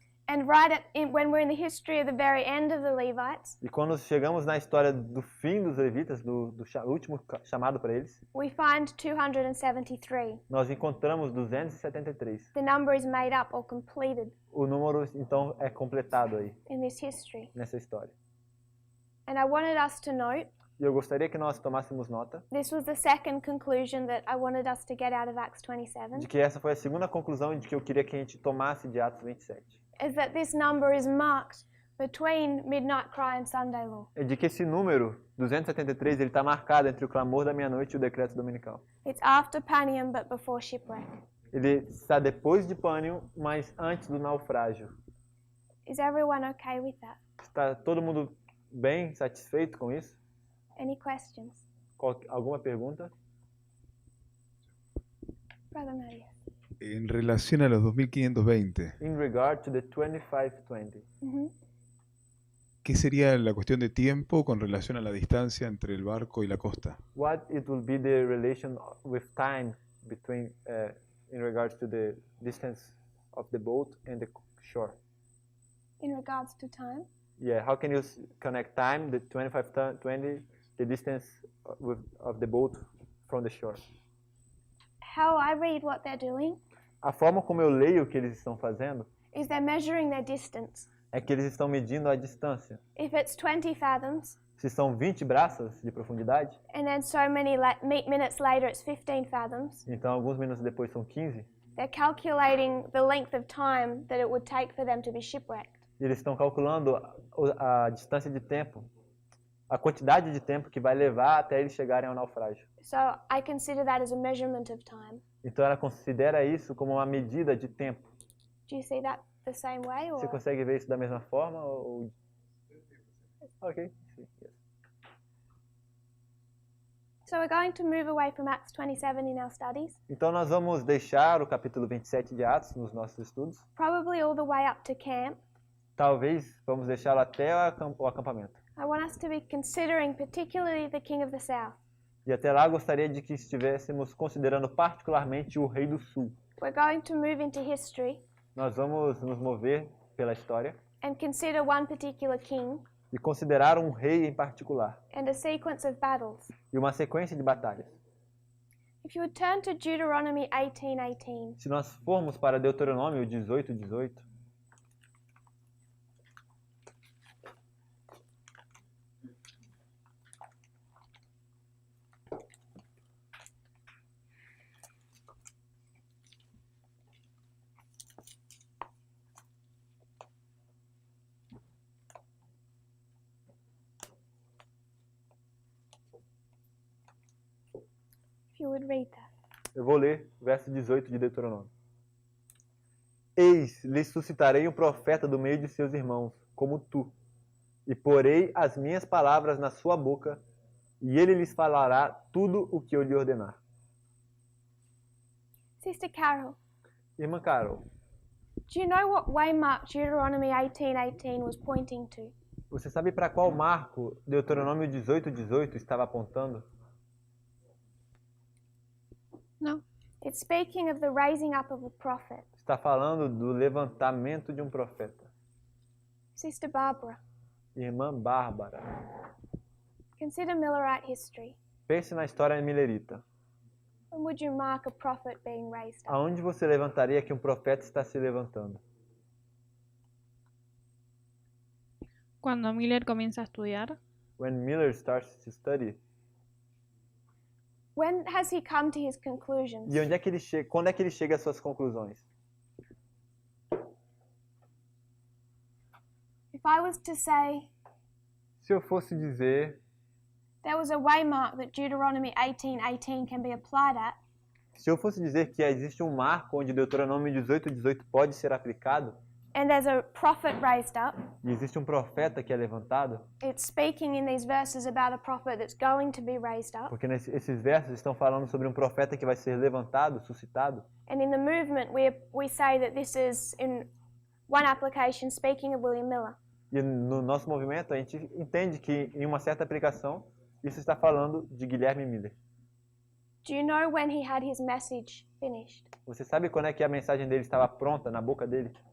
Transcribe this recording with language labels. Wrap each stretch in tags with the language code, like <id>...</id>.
<en>And when we're in the history of the very end of the Levites,</en> <pt>E quando chegamos na história do fim dos levitas, do último chamado para eles,</pt> <en>we find 273.</en> <pt>nós encontramos 273.</pt> <en>The number is made up or completed</en> <pt>O número, então, é completado aí,</pt> <en>in this history.</en> <pt>nessa história.</pt> <en>And I wanted us to note,</en> <pt>E eu gostaria que nós tomássemos nota</pt> <en>this was the second conclusion that I wanted us to get out of Acts 27,</en> <pt>de que essa foi a segunda conclusão de que eu queria que a gente tomasse de Atos 27.</pt> <en>is that this number is marked between midnight cry and Sunday law.</en> <pt>É de que esse número, 273, ele está marcado entre o clamor da meia-noite e o decreto dominical.</pt> <en>It's after Panium but before shipwreck.</en> <pt>Ele está depois de Pânion, mas antes do naufrágio.</pt> <en>Is everyone okay with that?</en> <pt>Está todo mundo bem, satisfeito com isso?</pt> <en>Any questions?</en> <pt>Alguma pergunta?</pt> <en>Brother Maria.</en> <es>En relación a los 2520,</es> <en>In regard to the 2520,</en> <es>¿qué sería la cuestión de tiempo con relación a la distancia entre el barco y la costa?</es> <en>what it will be the relation with time between, in regards to the distance of the boat and the shore? In regards to time? Yeah, how can you connect time, the 2520, the distance of the boat from the shore? How I read what they're doing</en> <pt>A forma como eu leio o que eles estão fazendo</pt> <en>is they're measuring their distance.</en> <pt>é que eles estão medindo a distância.</pt> <en>If it's 20 fathoms,</en> <pt>Se são 20 braças de profundidade,</pt> <en>and then so many minutes later it's 15 fathoms,</en> <pt>então alguns minutos depois são 15,</pt> <en>they're calculating the length of time that it would take for them to be shipwrecked.</en> <pt>e eles estão calculando a distância de tempo, a quantidade de tempo que vai levar até eles chegarem ao naufrágio.</pt> <en>So I consider that as a measurement of time.</en> <pt>Então ela considera isso como uma medida de tempo.</pt> <en>Do you see that the same way?</en> <pt>Você</pt> <en>Or?</en> <pt>consegue ver isso da mesma forma? Ou... Ok.</pt> <en>So we're going to move away from Acts 27 in our studies,</en> <pt>Então nós vamos deixar o capítulo 27 de Atos nos nossos estudos.</pt> <en>probably all the way up to camp.</en> <pt>Talvez vamos deixá-lo até o acampamento.</pt> <en>I want us to be considering particularly the King of the South.</en> <pt>E até lá gostaria de que estivéssemos considerando particularmente o Rei do Sul.</pt> <en>We're going to move into history</en> <pt>Nós vamos nos mover pela história</pt> <en>and consider one particular king</en> <pt>e considerar um rei em particular</pt> <en>and a sequence of battles.</en> <pt>e uma sequência de batalhas.</pt> <en>If you would turn to Deuteronomy 18:18.</en> <pt>Se nós formos para Deuteronômio 18:18,</pt> <en>If you would read that.</en> <pt>eu vou ler o verso 18 de Deuteronômio. Eis, lhes suscitarei um profeta do meio de seus irmãos, como tu, e porei as minhas palavras na sua boca, e ele lhes falará tudo o que eu lhe ordenar.</pt> <en>Sister Carol,</en> <pt>Irmã Carol,</pt> <en>do you know what waymark Deuteronomy 18:18 was pointing to?</en> <pt>você sabe para qual marco Deuteronômio 18:18 estava apontando?</pt> <en>No. It's speaking of the raising up of a prophet.</en> <pt>Está falando do levantamento de um profeta.</pt> <en>Sister Barbara,</en> <pt>Irmã Bárbara,</pt> <en>consider Millerite history.</en> <pt>pense na história milerita.</pt> <en>When would you mark a prophet being raised up?</en> <pt>Aonde você levantaria que um profeta está se levantando?</pt> <es>Cuando Miller comienza a estudiar,</es> <en>When Miller starts to study. When has he come to his conclusions?</en> <pt>E onde é que ele chega? Quando é que ele chega às suas conclusões?</pt> <en>I was to say</en> <pt>Se eu fosse dizer,</pt> <en>there was a waymark that Deuteronomy 18:18 can be applied at,</en> <pt>se eu fosse dizer que existe um marco onde Deuteronômio 18:18 pode ser aplicado,</pt> <en>and there's a prophet raised up,</en> <pt>e existe um profeta que é levantado,</pt> <en>it's speaking in these verses about a prophet that's going to be raised up.</en> <pt>porque esses versos estão falando sobre um profeta que vai ser levantado, suscitado,</pt> <en>And in the movement, we say that this is, in one application, speaking of William Miller.</en> <pt>e no nosso movimento a gente entende que em uma certa aplicação isso está falando de Guilherme Miller.</pt> <en>Do you know when he had his message finished?</en> <pt>Você sabe quando é que a mensagem dele estava pronta na boca dele?</pt>